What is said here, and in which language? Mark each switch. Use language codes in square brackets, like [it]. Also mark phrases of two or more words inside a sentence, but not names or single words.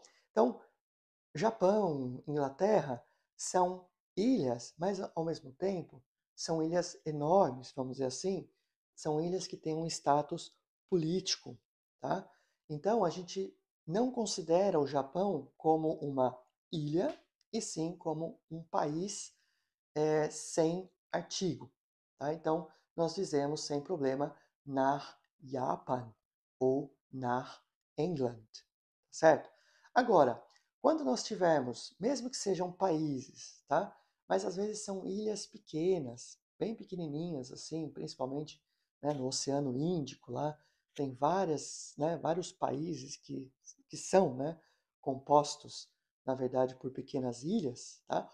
[pt] Então, Japão, Inglaterra são ilhas, mas ao mesmo tempo são ilhas enormes, vamos dizer assim, são ilhas que têm um status político, tá? Então a gente não considera o Japão como uma ilha, e sim como um país sem artigo, tá? Então nós dizemos sem problema [de] nach Japan [pt] ou [de] nach England, [pt] certo? Agora, Quando nós tivermos, mesmo que sejam países, tá? Mas às vezes são ilhas pequenas, bem pequenininhas, assim, principalmente, né, no Oceano Índico, lá tem várias, né, vários países que são, né, compostos, na verdade, por pequenas ilhas, tá?